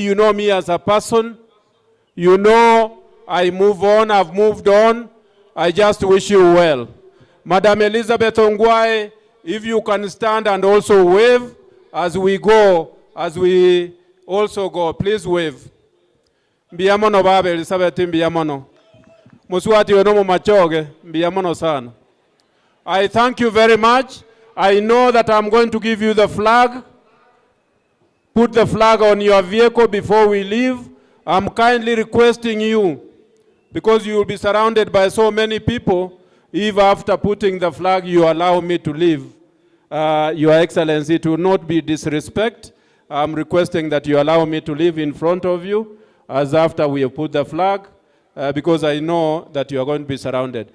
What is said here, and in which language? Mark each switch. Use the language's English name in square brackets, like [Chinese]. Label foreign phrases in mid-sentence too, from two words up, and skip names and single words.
[English] You know me as a person. You know I move on, I've moved on. I just wish you well. Madam Elizabeth Ongwae, if you can stand and also wave as we go, as we also go, please wave. [Gusii] Mbiyamono baba Elizabeth mbiyamono. Muswati wenomo machoge mbiyamono sana. [English] I thank you very much. I know that I'm going to give you the flag. Put the flag on your vehicle before we leave. I'm kindly requesting you, because you will be surrounded by so many people, if after putting the flag you allow me to leave, Your Excellency, to not be disrespect, I'm requesting that you allow me to leave in front of you as after we have put the flag, because I know that you are going to be surrounded.